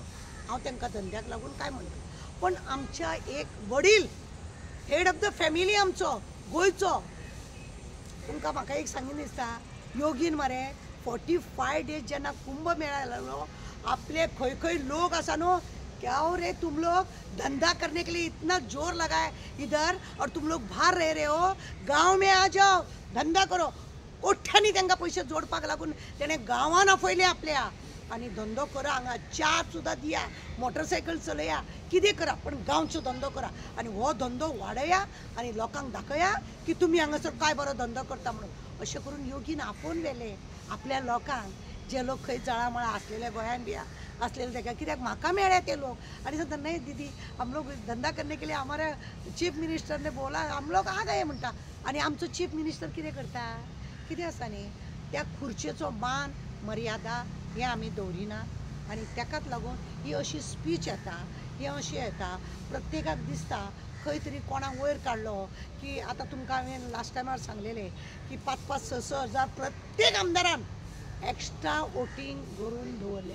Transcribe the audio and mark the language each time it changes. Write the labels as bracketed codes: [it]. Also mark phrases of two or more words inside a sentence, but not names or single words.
[kok] हांव तांकां धंद्याक लागून काय म्हणटा. पण आमच्या एक वडील [en] head of the family [kok] आमचो गोंयचो तुमकां म्हाका एक सांगीन दिसता योगीन मरे 45 डेज जेन्ना कुंभ मेळा लागलो आपले खंय खंय लोक आसा न्हू [hi] क्या रे तुम लोग धंधा करने के लिए इतना जोर लगाए इधर और तुम लोग बाहर रह रहे हो गांव में आ जाओ धंदा करो. [kok] कोठ्यांनी तांकां पयशे जोडपाक लागून तेणे गांवान आपयले आपल्या आनी धंदो करा. हांगा च्या सुद्दां दिया, मोटरसायकल चलया, कितें करा पण गांवचो धंदो करा आनी हो धंदो वाडया आनी लोकांक दाखया की तुमी हांगासर काय बरो धंदो करता म्हणून. अशें करून योगीन आपोवन व्हेले आपल्या लोकांक. जे लोक खंय जळामळा असलेले गोंयान बी असलेले ताका कित्याक म्हाका मेळ्ळे ते लोक आनी सांगता नाही [hi] दीदी हम लोग धंदा करने के लिए हमारे चीफ मिनिस्टर ने बोला हम लोग आ गए [kok] म्हणटा. आनी आमचो [en] chief minister [kok] कितें करता कितें आसा न्ही त्या खुर्चेचो मान मर्यादा हे आमी दवरिना. आनी ताकाच लागून ही अशी स्पीच येता ही अशी येता प्रत्येकाक दिसता खंय तरी कोणाक वयर काडलो की आतां तुमकां हांवें लास्ट टायमार सांगलेलें की 5-5, 6-6 हजार प्रत्येक आमदारान [en] extra voting [kok] करून दवरल्या.